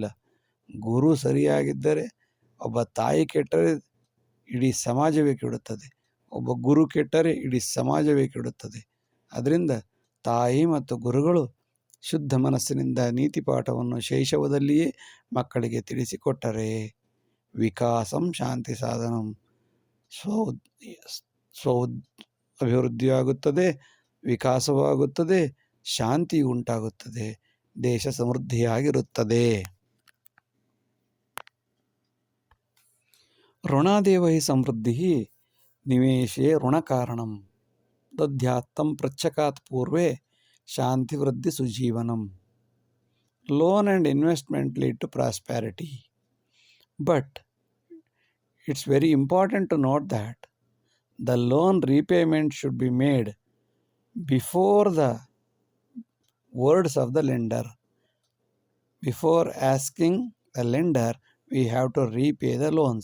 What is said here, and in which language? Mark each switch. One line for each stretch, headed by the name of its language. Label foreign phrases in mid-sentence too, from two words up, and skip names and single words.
Kannada: ಗುರು ಸರಿಯಾಗಿದ್ದರೆ, ಒಬ್ಬ ತಾಯಿ ಕೆಟ್ಟರೆ ಇಡೀ ಸಮಾಜವೇ ಕೆಡುತ್ತದೆ, ಒಬ್ಬ ಗುರು ಕೆಟ್ಟರೆ ಇಡೀ ಸಮಾಜವೇ ಕೆಡುತ್ತದೆ. ಅದರಿಂದ ತಾಯಿ ಮತ್ತು ಗುರುಗಳು ಶುದ್ಧ ಮನಸ್ಸಿನಿಂದ ನೀತಿ ಪಾಠವನ್ನು ಶೈಶವದಲ್ಲಿಯೇ ಮಕ್ಕಳಿಗೆ ತಿಳಿಸಿಕೊಟ್ಟರೆ
Sanskrit: ವಿಕಾಸಂ ಶಾಂತಿ ಸಾಧನಂ,
Kannada: ಸ್ವ ಅಭಿವೃದ್ಧಿಯಾಗುತ್ತದೆ, ವಿಕಾಸವಾಗುತ್ತದೆ, ಶಾಂತಿ ಉಂಟಾಗುತ್ತದೆ, ದೇಶ ಸಮೃದ್ಧಿಯಾಗಿರುತ್ತದೆ.
Sanskrit: ಋಣಾದೇವ ಹಿ ಸಮೃದ್ಧಿ ನಿವೇಶೇ ಋಣಕಾರಣಂ ದಧ್ಯಾತ್ತಂ ಪ್ರಚ್ಛಕಾತ್ ಪೂರ್ವೇ ಶಾಂತಿ ವೃದ್ಧಿ ಸುಜೀವನಂ.
English: loan and investment lead to prosperity, but it's very important to note that the loan repayment should be made before the words of the lender. Before asking the lender, we have to repay the loans.